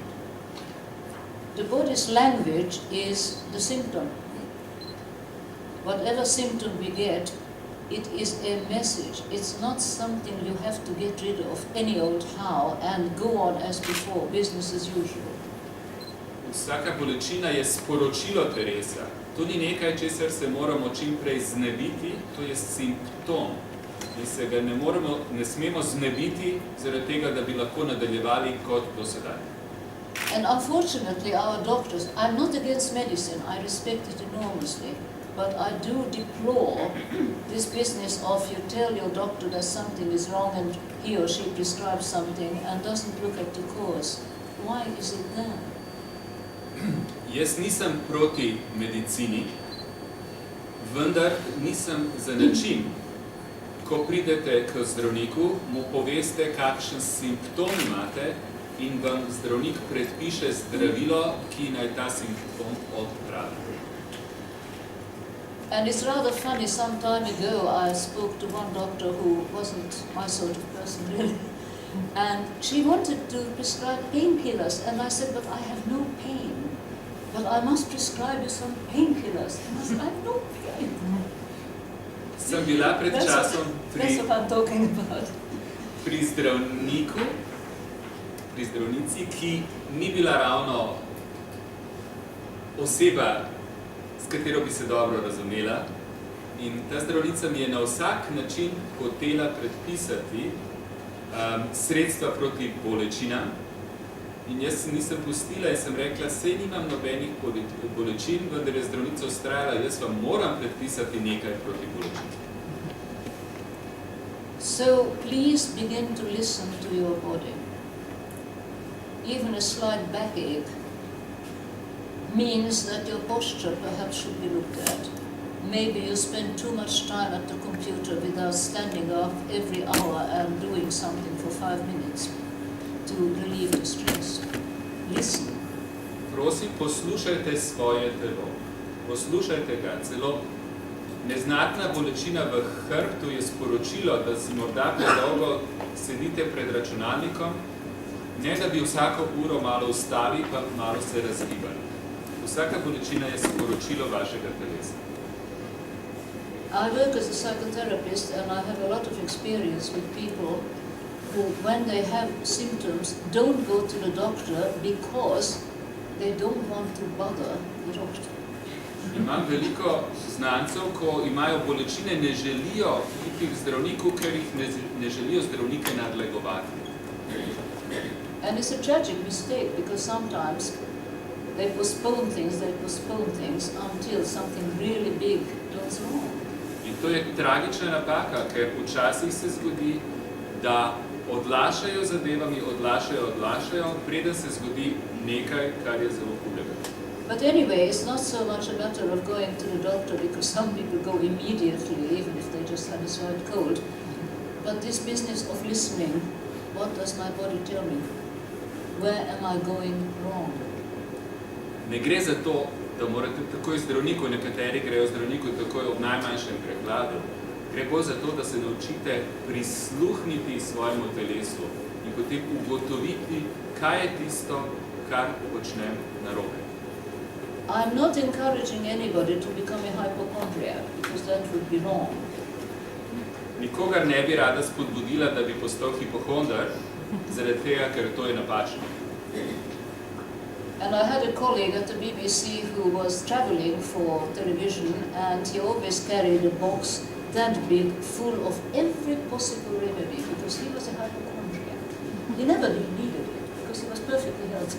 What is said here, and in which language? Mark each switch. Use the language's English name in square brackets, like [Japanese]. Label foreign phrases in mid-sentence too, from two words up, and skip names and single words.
[English] The body's language is the symptom. Whatever symptom we get, it is a message. It's not something you have to get rid of any old how and go on as before, business as usual. [Slovenian] Vsaka bolečina je sporočilo telesa. To ni nekaj, česar se moramo čim prej znebiti, to je simptom. In se ga ne smemo znebiti zaradi tega, da bi lahko nadaljevali kot do sedaj. [English] And unfortunately, our doctors, I'm not against medicine, I respect it enormously, but I do deplore this business of you tell your doctor that something is wrong and he or she prescribes something and doesn't look at the cause. Why is it there? [Slovenian] Jaz nisem proti medicini, vendar nisem za način. Ko pridete k zdravniku, mu poveste, kakšen simptom imate in vam zdravnik predpiše zdravilo, ki naj ta simptom odpravi. [English] And it's rather funny, some time ago I spoke to one doctor who wasn't my sort of person really, and she wanted to prescribe painkillers, and I said, but I have no pain, but I must prescribe you some painkillers. And I said, I have no pain. [Slovenian] Sem bila pred časom [English] That's what I'm talking about. [Slovenian] pri zdravnici, ki ni bila ravno oseba, s katero bi se dobro razumela. In ta zdravnica mi je na vsak način hotela predpisati sredstva proti bolečinam. In jaz se nisem pustila in sem rekla, sej nimam nobenih bolečin, vendar je zdravnica vztrajala, jaz vam moram predpisati nekaj proti bolečin. [English] So please begin to listen to your body. Even a slight backache means that your posture perhaps should be looked at. Maybe you spend too much time at the computer without standing up every hour and doing something for 5 minutes to relieve the stress. Listen. [Slovenian] Prosim, poslušajte svoje telo. Poslušajte ga. Celo neznatna bolečina v hrbtu je sporočilo, da si morda predolgo sedite pred računalnikom, ne da bi vsako uro malo ustali, pa malo se razgibali. Vsaka bolečina je sporočilo vašega telesa. [English] I work as a psychotherapist and I have a lot of experience with people who, when they have symptoms, don't go to the doctor because they don't want to bother the doctor. [Slovenian] Imam veliko znancev, ko imajo bolečine, ne želijo iti k zdravniku, ker jih ne želijo zdravnike nadlegovati. [English] And it's a tragic mistake because sometimes they postpone things until something really big goes wrong. [Slovenian] In to je tragična napaka, ker včasih se zgodi, da odlašajo zadevami, odlašajo, preden se zgodi nekaj, kar je zelo hudega. [English] But anyway, it's not so much a matter of going to the doctor because some people go immediately, even if they just had a slight cold. But this business of listening, what does my body tell me? Where am I going wrong? [Slovenian] Ne gre za to, da morate takoj zdravniku, nekateri grejo zdravniku takoj ob najmanjšem prehladu. Gre bolj za to, da se naučite prisluhniti svojemu telesu in potem ugotoviti, kaj je tisto, kar počnem narobe. [English] I'm not encouraging anybody to become a hypochondriac because that would be wrong. [Slovenian] Nikogar ne bi rada spodbudila, da bi postal hipohondar, zaradi tega, ker to je napačno. [English] And I had a colleague at the BBC who was traveling for television and he always carried a box that big full of every possible remedy because he was a hypochondriac. He never needed it because he was perfectly healthy.